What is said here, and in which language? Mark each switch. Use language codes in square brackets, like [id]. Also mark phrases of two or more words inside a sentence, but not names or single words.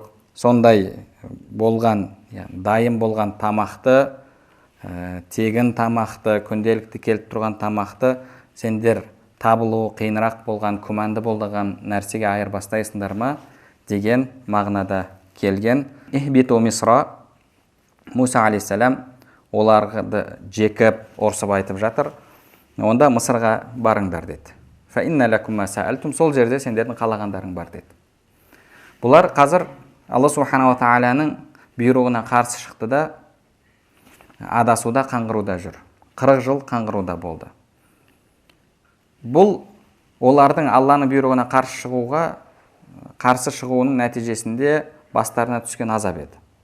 [kk] Сондай болған, дайын болған тамақты, тегін тамақты, күнделікті келіп тұрған тамақты сендер табылуы қиынырақ болған, күмәнді болған нәрсеге айырбастайсыңдар ма деген мағынада келген. [ar] اهبطوا مصرا, [kk] Муса алейхиссалам оларды жекіп, орсып айтып жатыр. Онда Мысырға барыңдар деді. [ar] فإن لكم ما سألتم, [kk] сол жерде сендердің қалағандарың бар деді. Бұлар қазір Алла субханала тағаланың бұйрығына қарсы шықты да адасуда, қаңғыруда жүр. 40 жыл қаңғыруда болды. Бұл олардың Алланың бұйрығына қарсы шығуының нәтижесінде бастарына түскен азап еді.